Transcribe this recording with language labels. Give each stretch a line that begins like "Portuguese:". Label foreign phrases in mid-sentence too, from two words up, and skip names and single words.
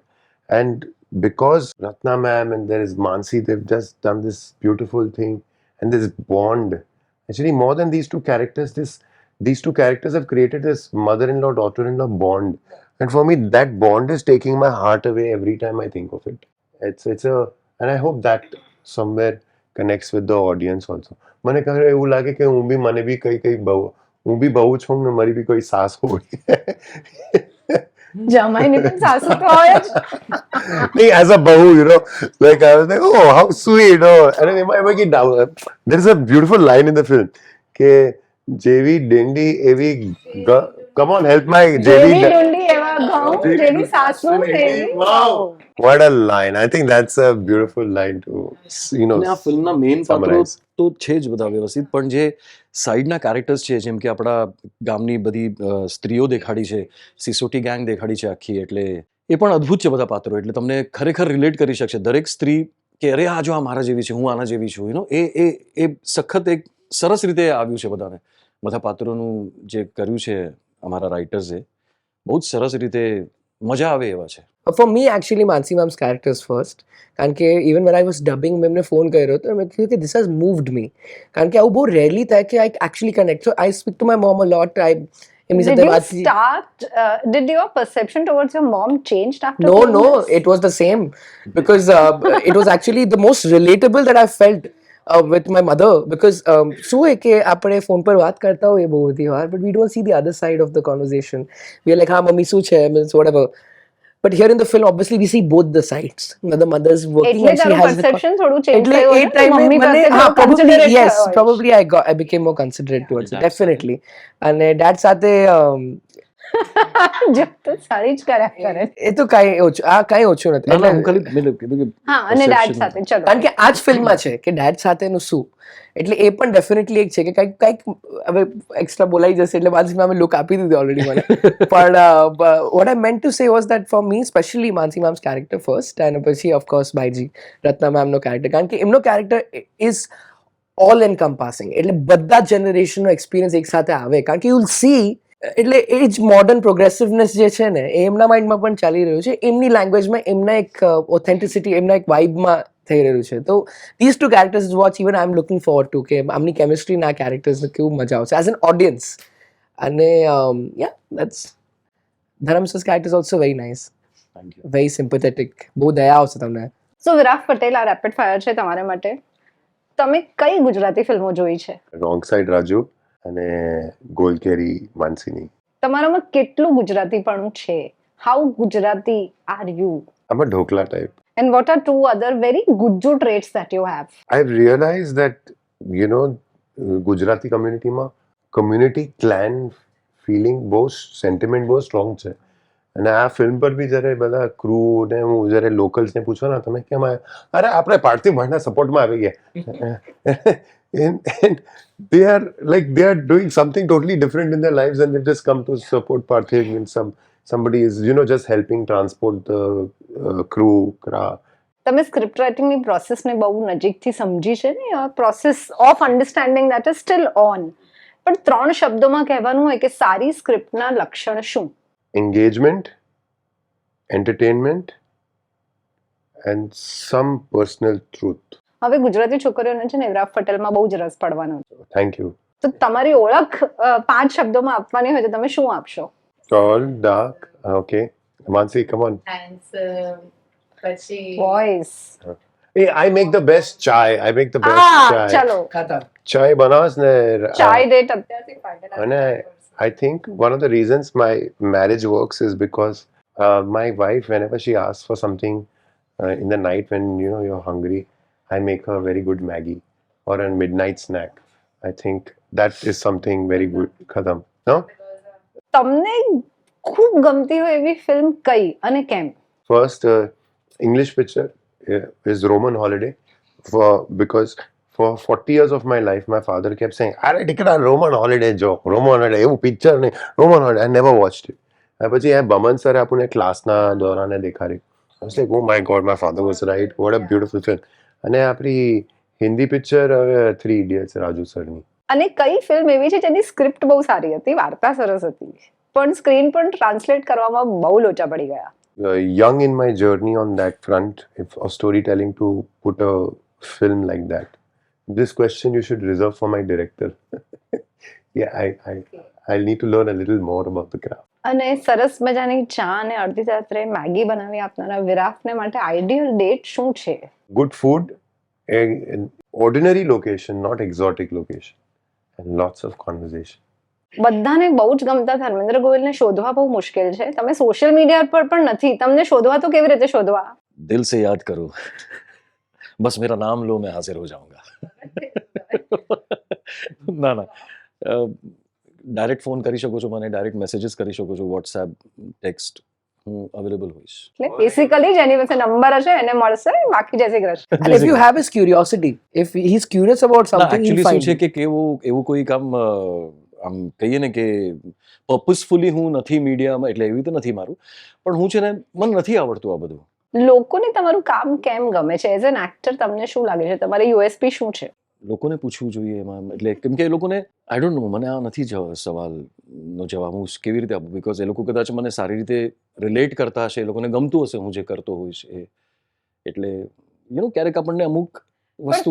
English: And because Ratna ma'am and there is Mansi, they've just done this beautiful thing, and this bond. Actually, more than these two characters, these two characters have created this mother-in-law, daughter-in-law bond. And for me, that bond is taking my heart away every time I think of it. And I hope that somewhere connects with the audience also.
Gujarati: મને કહે એવું લાગે કે મને બી કઈ હું બી બહુ છું ને મારી બી કોઈ સાસ હોય. જમાઈની પણ સાસુ તો હોય જ.
English: As a bahu, like I was like, oh, how sweet. And there is a beautiful line in the film.
Gujarati: Ke Jevi Dendi Evi.
English: Come on, help my
Gujarati: જેવી Jevi. ડુંડી એવા ઘઉં, જેવી સાસુ તેવી વહુ.
English: What a line. I think that's a beautiful line to,
Gujarati: અને આ ફિલ્મના મેઇન પાત્રો
English: summarize.
Gujarati: તો છે જ બધા વ્યવસ્થિત, પણ જે સાઈડના કેરેક્ટર્સ છે, જેમ કે આપણા ગામની બધી સ્ત્રીઓ દેખાડી છે, સિસોટી ગેંગ દેખાડી છે આખી, એટલે એ પણ અદ્ભુત છે બધા પાત્રો. એટલે તમને ખરેખર રિલેટ કરી શકશે દરેક સ્ત્રી કે અરે આ જો આ મારા જેવી છે, હું આના જેવી છું. એ સખત એક સરસ રીતે આવ્યું છે બધાને. બધા પાત્રોનું જે કર્યું છે અમારા રાઇટર્સે, બહુ જ સરસ રીતે મજા આવે એવા છે.
English: For me, actually, Mansi Mam's characters first.
Gujarati: કારણ કે
English: even when I was dubbing,
Gujarati: મેં એમને ફોન કર્યો હતો મેં કીધું કે
English: this has moved me.
Gujarati: કારણ કે આવું બહુ rarely થાય કે
English: I actually connect. So I speak to my mom a lot. એમની Did
Gujarati: સાથે
English: you
Gujarati: વાત
English: start, did your perception towards your mom changed after No, seeing no, this? it was the same because it was actually the most relatable that I felt with my mother because
Gujarati: શું હોય કે આપણે ફોન પર વાત કરતા હોઈએ બહુ બધી વાર
English: but we don't see the other side of the conversation. We are like
Gujarati: હા મમ્મી શું છે
English: means whatever. But here in the film, obviously, we see both the sides. The mother's working
Gujarati: એટલે
English: and she
Gujarati: તારું
English: has the...
Gujarati: perception થોડું change એટલે થયું એ હશે ને?
English: time
Gujarati: મમ્મી પાસે મને થોડું
English: probably considerate yes,
Gujarati: થયો હશે.
English: probably I became more considerate towards it. Dad Definitely.
Gujarati: અને dad સાથે જો તો સારી જ કર્યા કરે. એ તો કાંઈ ઓછું નથી. ના ના હું એટલે ખાલી મેં કીધું કે હા અને ડેડ
English: perception.
Gujarati: સાથે ચલો. કારણ કે આ જ ફિલ્મમાં છે કે ડેડ સાથેનું શું એટલે એ પણ ડેફિનેટલી એક છે કે કંઈક હવે એક્સ્ટ્રા બોલાઈ જશે એટલે માનસી મેમે લુક આપી દીધી ઓલરેડી મને પણ
English: What I meant to say was that for me specially Mansi Ma'am's character first
Gujarati: અને પછી ઓફકોર્સ બાયજી રત્ના મેમનો કેરેક્ટર કારણ કે એમનો
English: character is all encompassing
Gujarati: એટલે બધા જનરેશનનો એક્સપિરિયન્સ એક સાથે આવે કારણ કે
English: you will see
Gujarati: એટલે એ જ
English: modern progressiveness
Gujarati: જે છે ને એ એમના માઇન્ડમાં પણ ચાલી રહ્યું છે એમની લેંગ્વેજમાં એમના એક ઓથેન્ટિસિટી એમના એક વાઇબમાં થઈ રહ્યું છે તો
English: these two characters watch even I'm looking forward to
Gujarati: કે આમની કેમિસ્ટ્રી ના કેરેક્ટર્સને કેવું મજા આવશે
English: as an audience
Gujarati: અને
English: yeah that's Dharam's character is also very nice Thank you. very sympathetic
Gujarati: બહુ દયા આવશે તમને સો વિરાફ પટેલ આ રેપિડ ફાયર છે તમારા માટે. તમે કઈ ગુજરાતી ફિલ્મો જોઈ છે? રોંગ સાઈડ રાજુ અને ગોલ કેરી માનસીની. તમારામાં કેટલું ગુજરાતીપણું છે?
English: How Gujarati are you?
Gujarati: આમાં ઢોકલા ટાઈપ.
English: And what are two other very Gujju traits that you have? I've realized that, you know,
Gujarati: ગુજરાતી કમ્યુનિટીમાં
English: community clan feeling
Gujarati: બહુ સેન્ટિમેન્ટ બહુ સ્ટ્રોંગ છે અને આ ફિલ્મ પર બી જ્યારે બધા ક્રૂ ને હું જ્યારે લોકલ્સને પૂછો ને તમે કેમ આવ્યા અરે આપણે પાર્થિવ ભાઈના સપોર્ટમાં આવી ગયા
English: and they are doing something totally different in their lives and they've just come to support Pathak and somebody is just helping transport the crew craft.
Gujarati: તમે સ્ક્રિપ્ટ રાઇટિંગની પ્રોસેસને બહુ નજીકથી સમજી છે ને
English: process of understanding that is still on
Gujarati: પણ 3 શબ્દોમાં કહેવાનું હોય કે સારી સ્ક્રિપ્ટના લક્ષણ શું?
English: Engagement, entertainment and some personal truth.
Gujarati: હવે ગુજરાતી છોકરીઓને છે ને વિરાફ પટેલમાં બહુ જ રસ પડવાનો છે.
English: Thank you.
Gujarati: તો તમારી ઓળખ 5 શબ્દોમાં આપવાની હોય તો તમે શું આપશો?
English: Tall, dark, okay. Mansi, come on. Handsome,
Gujarati: પછી વોઇસ.
English: Hey, I make the best chai. I make the best chai.
Gujarati: ચલો ખાતા Chai બનાવસ ને ચાય ડેટ અત્યારથી પાર્ટનર.
English: and I think one of the reasons my marriage works is because my wife, whenever she asks for something in the night when you're hungry, I make her very good Maggie or a midnight snack. I think that is something very good.
Hindi: Khatam. No?
Gujarati: તમને ખૂબ ગમતી હોય એવી ફિલ્મ કઈ અને કેમ?
English: First English picture is Roman Holiday because for 40 years of my life my father kept saying "Are ticket on Roman Holiday jo Roman Holiday
Gujarati: એવું picture નહીં
English: Roman Holiday." I never watched it.
Gujarati: પછી આ બમન સરે આપણને ક્લાસના દોરાને દેખાડી.
English: I was like, oh my god, my father was right. What a beautiful film.
Gujarati: અને આપણી હિન્દી પિક્ચર 3 Idiots રાજુ સરની. અને કઈ ફિલ્મ એવી છે જેની સ્ક્રિપ્ટ બહુ સારી હતી, વાર્તા સરસ હતી, પણ સ્ક્રીન પર ટ્રાન્સલેટ કરવામાં બહુ લોચા પડી ગયા?
English: Young in my journey on that front of storytelling to put a film like that. This question you should reserve for my director. Yeah, I'll need to learn a little more about the craft.
Gujarati: અને સરસ મજાની ચા અને અડધી રાત્રે મેગી બનાવી આપનારા વિરાફને માટે આઈડિયલ ડેટ શું છે?
English: Good food, an ordinary location, not exotic location, and lots of conversation.
Gujarati: બધાને બહુ જ ગમતા ધર્મેન્દ્ર ગોહિલને શોધવા બહુ મુશ્કેલ છે. તમે સોશિયલ મીડિયા પર પણ નથી, તમને શોધવા તો કેવી રીતે શોધવા?
Hindi: દિલ से याद करो बस मेरा नाम लो मैं हाजिर हो जाऊंगा.
Gujarati: ના ના ડાયરેક્ટ ફોન કરી શકો છો મને, ડાયરેક્ટ મેસેજીસ કરી શકો છો, વોટ્સએપ, ટેક્સ્ટ, હું અવેલેબલ હોઈશ. એટલે બેસિકલી જેની પાસે નંબર હશે એને મળશે, બાકી જય શ્રી કૃષ્ણ.
English: and if you have his curiosity if he's curious about something he'll
Gujarati: એકચ્યુઅલી શું
English: find
Gujarati: છે
English: it.
Gujarati: કે એવું કોઈ કામ આમ કહીએ ને કે પર્પઝફુલી હું નથી મીડિયામાં, એટલે એવી તો નથી મારું, પણ હું છે ને મને નથી આવડતું આ બધું. લોકોને તમારું કામ કેમ ગમે છે?
English: As an actor
Gujarati: તમને શું લાગે છે તમારી યુએસપી શું છે? લોકોને પૂછવું જોઈએ એમાં, એટલે કેમ કે એ લોકોને
English: I don't know,
Gujarati: મને આ નથી સવાલનો જવાબ હું કેવી રીતે આપું, બિકોઝ એ લોકો કદાચ મને સારી રીતે રિલેટ કરતા હશે, એ લોકોને ગમતું હશે હું જે કરતો હોઈશ એ, એટલે ક્યારેક આપણને અમુક વસ્તુ